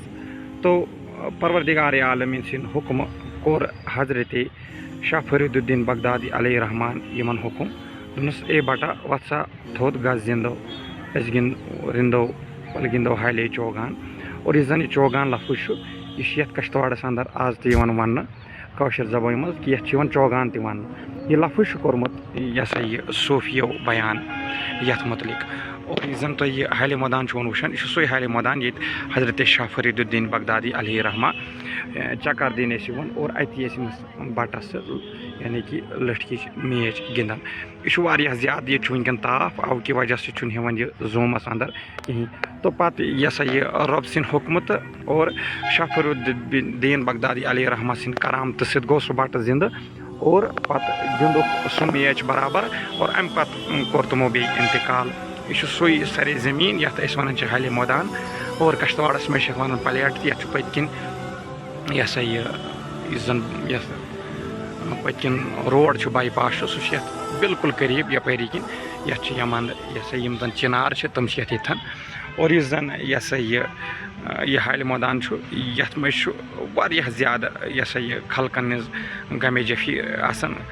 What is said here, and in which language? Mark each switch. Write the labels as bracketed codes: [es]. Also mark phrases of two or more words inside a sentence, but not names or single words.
[ks] تو پروردگار عالمیٖن سٕنٛدِ حُکمہٕ کوٚر حضرت شاہ فرید الدین بغدادی علیہ رحمان یِمن حُکم دوٚپنس اے بٹا وۄتھ سا تھوٚد گژھ گِنٛدو أسۍ رِنٛدو پَتہٕ گِنٛدو حالے چوگان. اور یُس زن یہِ چوگان لفظ چھُ یہِ چھُ یتھ کشتواڑس اندر آز تہِ یِوان وننہٕ کٲشِر زبٲنۍ منٛز کہِ یتھ چھِ یِوان چوگان تہِ وننہٕ. یہِ لفظ چھُ کوٚرمُت یہِ ہسا یہِ صوٗفیو بیان یتھ متعلق. اور یُس زن تۄہہِ یہِ حالہِ مٲدان چھُ وٕچھان یہِ چھُ سُے حالہِ مٲدان ییٚتہِ حضرت شاہ فرید الدین بغدادی علیہ رحمہ چکر دِنۍ ٲسۍ یِوان اور اتی ٲسۍ أمِس بٹس سۭتۍ یعنی کہِ لٔٹھکِچ میچ گِنٛدان. یہِ چھُ واریاہ زیادٕ ییٚتہِ چھُ وٕنکٮ۪ن تاپھ اَوٕ کہِ وجہ سۭتۍ چھُنہٕ یِوان یہِ زوٗمس اندر کِہیٖنۍ. تہٕ پتہٕ یہِ ہسا یہِ رۄب سٕنٛدِ حُکمہٕ تہٕ اور شاہ فرید الدین بغدادی علیہ رحمہ سٕنٛدِ کرامتہٕ سۭتۍ گوٚو سُہ بٹہٕ زِنٛدٕ اور پتہٕ گِنٛدُکھ سُہ میچ برابر اور امہِ پتہٕ کوٚر تِمو بیٚیہِ انتقال. یہِ چھُ سُے سرے زمیٖن یتھ أسۍ ونان چھِ حالہِ مٲدان اور کشتواڑس منٛز چھِ یتھ ونان پلیٹ تہِ. یتھ چھُ پٔتۍ کِنۍ یہِ ہسا یہِ یُس زن یتھ پٔتۍ کِنۍ روڈ چھُ باے پاس چھُ سُہ چھُ یتھ بالکل قریٖب یپٲری کِنۍ. یتھ چھِ یِمن یہِ ہسا یِم زن چِنار چھِ تِم چھِ یتھ ییٚتھن. اور یُس زن یہِ ہسا یہِ حالہِ مٲدان چھُ یتھ منٛز چھُ واریاہ زیادٕ یہِ ہسا یہِ خلقن ہٕنٛز غمے جفی آسان.